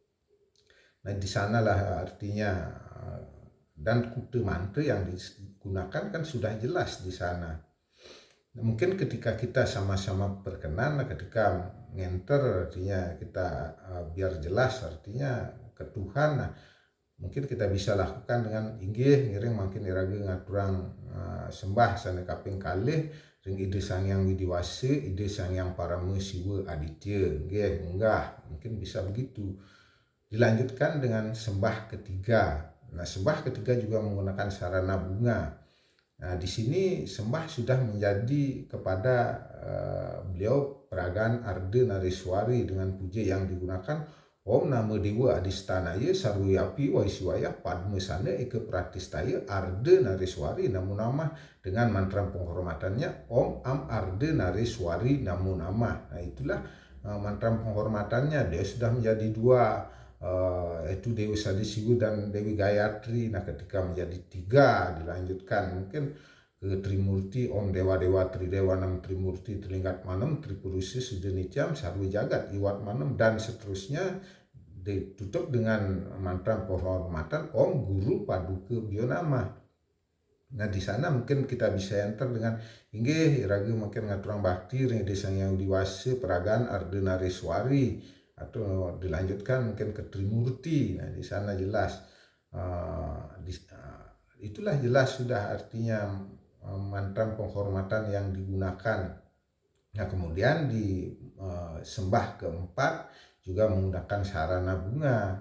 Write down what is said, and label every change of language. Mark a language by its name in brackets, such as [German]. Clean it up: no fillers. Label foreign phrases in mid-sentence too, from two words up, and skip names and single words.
[Indonesian] Nah, di sanalah artinya, dan kute mantra yang digunakan kan sudah jelas di sana. Nah, mungkin ketika kita sama-sama berkenan, ketika ngenter artinya kita biar jelas artinya ke Tuhan, nah, mungkin kita bisa lakukan dengan [Balinese] inggih ngiring makin iraga ngaturang sembah sana kaping kalih ring [Indonesian] Ide Sangyang Widiwase, Ide Sangyang Paramesiwa Aditya. Nggih, enggak, mungkin bisa begitu. Dilanjutkan dengan sembah ketiga. Nah, sembah ketiga juga menggunakan sarana bunga. Nah, di sini sembah sudah menjadi kepada beliau Peragaan Arda Nareswari dengan puja yang digunakan [Sanskrit] Om Nama Dewa Adistanaya Sarwayapi Waiswaya Padmasana Eka Pratistaya Arda Nareswari Namo Nama, [Indonesian] dengan mantra penghormatannya [Sanskrit] Om Am Arda Nareswari Namo Nama. [Indonesian] Nah, itulah mantra penghormatannya. Dia sudah menjadi dua, yaitu Dewi Sadisiwa dan Dewi Gayatri. Nah, ketika menjadi tiga dilanjutkan mungkin ke Trimurti, [Sanskrit] Om Dewa Dewa Tridewa Nam Trimurti Trilinggat Manam Tripurusi Sudanitiam Sarwa Jagat Iwat Manam, [Indonesian] dan seterusnya. Ditutup dengan mantra penghormatan [Sanskrit] Om Guru Paduka Bionama. [Indonesian] Nah, di sana mungkin kita bisa enter dengan [Balinese] inggih iraga [Indonesian] mungkin [Balinese] ngaturang bakti ring [Indonesian] Ide Sangyang Widiwase Peragaan Arda Nareswari, atau dilanjutkan mungkin ke Trimurti. Nah, di sana jelas itulah jelas sudah artinya mantra penghormatan yang digunakan. Nah, kemudian di sembah keempat juga menggunakan sarana bunga.